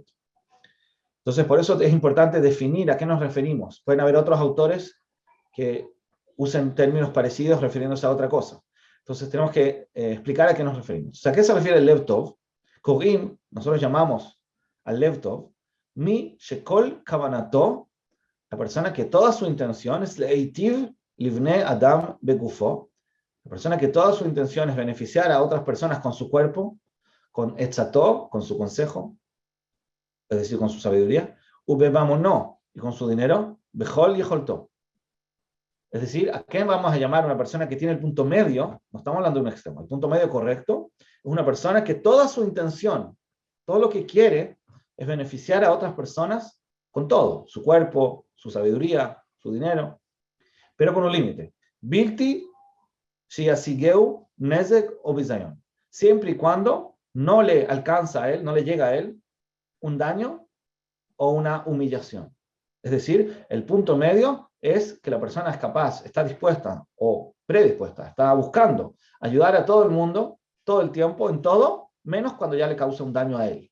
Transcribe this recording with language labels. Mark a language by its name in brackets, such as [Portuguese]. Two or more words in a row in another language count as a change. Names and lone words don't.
[Spanish] Entonces, por eso es importante definir a qué nos referimos. Pueden haber otros autores que usen términos parecidos refiriéndose a otra cosa. Entonces, tenemos que explicar a qué nos referimos. O sea, ¿a qué se refiere el [Hebrew] לב טוב? [Spanish] Korim, nosotros llamamos al [Hebrew] לב טוב, מי שכל כוונתו, [Spanish] la persona que toda su intención es [Hebrew] להטיב לבני אדם בגופו, [Spanish] la persona que toda su intención es beneficiar a otras personas con su cuerpo, con etzato, con su consejo, es decir, con su sabiduría, ubebamono, y con su dinero, [Hebrew] בכל יכולתו. [Spanish] Es decir, ¿a qué vamos a llamar a una persona que tiene el punto medio? No estamos hablando de un extremo. El punto medio correcto es una persona que toda su intención, todo lo que quiere, es beneficiar a otras personas con todo, su cuerpo, su sabiduría, su dinero, pero con un límite. [Hebrew] בלתי שיגיעהו נזק או בזיון. [Spanish] Siempre y cuando no le alcanza a él, no le llega a él un daño o una humillación. Es decir, el punto medio es que la persona es capaz, está dispuesta o predispuesta, está buscando ayudar a todo el mundo, todo el tiempo, en todo, menos cuando ya le causa un daño a él.